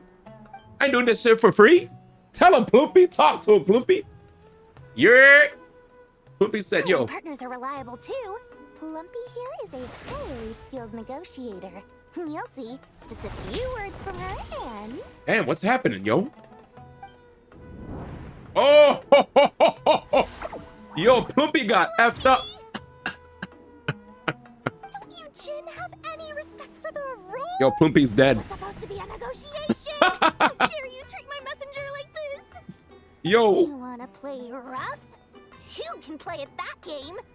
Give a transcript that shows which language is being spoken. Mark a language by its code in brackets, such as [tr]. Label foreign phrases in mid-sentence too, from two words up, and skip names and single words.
[en] I ain't doing this shit for free. Tell him, Plumpy. Talk to him, Plumpy. Yeah. Plumpy said, yo. Partners are reliable too. Plumpy here is a very skilled negotiator. You'll see. Just a few words from her and... Damn, what's happening, yo? Oh, ho, ho, ho, ho, ho. Yo, Plumpy got effed up. Don't you, Jin, have any respect for the rule? Yo, Plumpy's dead. This is supposed to be a negotiation. How dare you treat my messenger like this? Yo. You wanna play rough? You can play at that game.